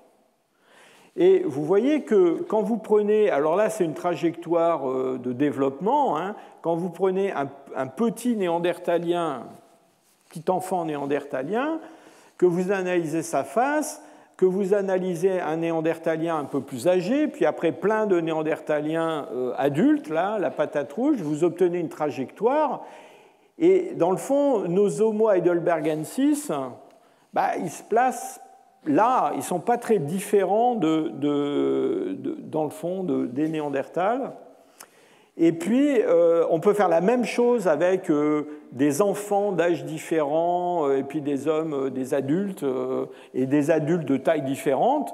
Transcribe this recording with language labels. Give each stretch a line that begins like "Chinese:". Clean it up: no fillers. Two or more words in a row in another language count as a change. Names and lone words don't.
French: Et vous voyez que quand vous prenez, alors là, c'est une trajectoire de développement, hein, quand vous prenez un petit néandertalien, petit enfant néandertalien, que vous analysez sa face, que vous analysez un néandertalien un peu plus âgé, puis après plein de néandertaliens adultes, là, la patate rouge, vous obtenez une trajectoire. Et dans le fond, nos Homo heidelbergensis, ils se placent là, ils ne sont pas très différents dans le fond des Néandertals. Et puis, on peut faire la même chose avec des enfants d'âge différents, et puis des hommes, des adultes, et des adultes de taille différente.